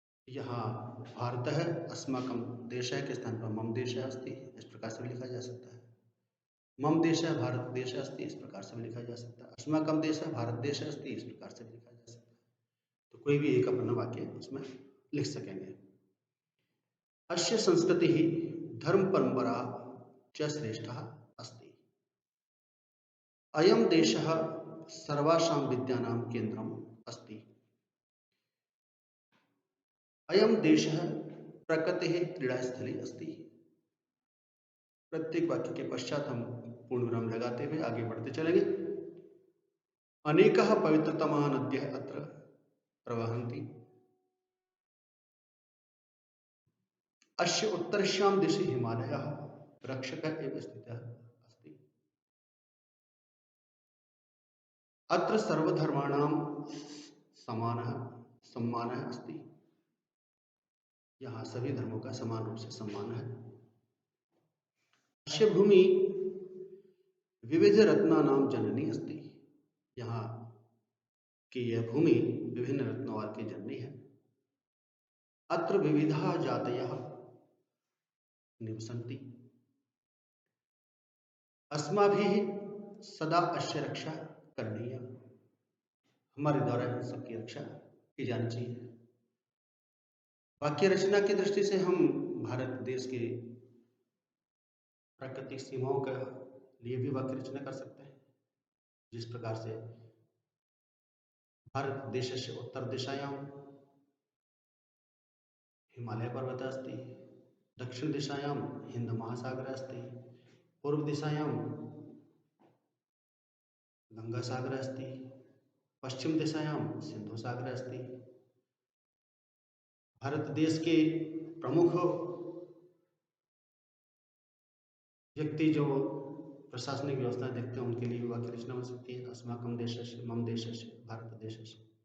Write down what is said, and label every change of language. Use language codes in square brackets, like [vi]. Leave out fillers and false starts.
[hi] यहाँ [sa] भारतः अस्माकं देशः [hi] के स्थान पर [sa] मम देशः अस्ति, [hi] इस प्रकार से भी लिखा जा सकता है। [sa] मम देशः भारत देशः अस्ति, [hi] इस प्रकार से भी लिखा जा सकता है। [sa] अस्माकं देशः भारत देशः अस्ति, [hi] इस प्रकार से भी लिखा जा सकता है। तो कोई भी एक अपना वाक्य इसमें लिख सकेंगे। [sa] अस्य संस्कृतिः धर्म परंपरा च श्रेष्ठः अस्ति। अयं देशः सर्वासां विद्यानां केन्द्रम् अस्ति। अयं देशः प्रकृतेः क्रीडास्थली अस्ति। [hi] प्रत्येक वाक्य के पश्चात हम पूर्ण विराम लगाते हुए आगे बढ़ते चलेंगे। [sa] अनेकाः पवित्रतमाः नद्यः अत्र प्रवहन्ति। अस्य उत्तरस्यां दिशि हिमालयः रक्षकः एव स्थितः अस्ति। अत्र सर्वधर्माणां समानः सम्मानः अस्ति। [hi] यहाँ सभी धर्मों का समान रूप से सम्मान है। [sa] अस्य भूमि विविध रत्नानां जननी अस्ति। [hi] यहाँ की यह भूमि विभिन्न रत्नों की जननी है। [sa] अत्र विविधाः जातयः निवसन्ति। अस्माभिः सदा अस्य रक्षा करणीया। [hi] हमारे द्वारा इन सबकी रक्षा की जानी चाहिए। वाक्य रचना की दृष्टि से हम भारत देश की प्राकृतिक सीमाओं के लिए भी वाक्य रचना कर सकते हैं। जिस प्रकार से [sa] भारत देशस्य उत्तर दिशायां हिमालय पर्वतः अस्ति, दक्षिण दिशायां हिंद महासागरः अस्ति, पूर्व दिशायां गंगा सागरः अस्ति, पश्चिम दिशायां सिंधु सागरः अस्ति। [hi] भारत देश के प्रमुख व्यक्ति जो प्रशासनिक व्यवस्था देखते हैं उनके लिए भी वाक्य रचना हो सकती है। [sa] अस्माकं देशस्य, मम देशस्य, भारत देशस्य।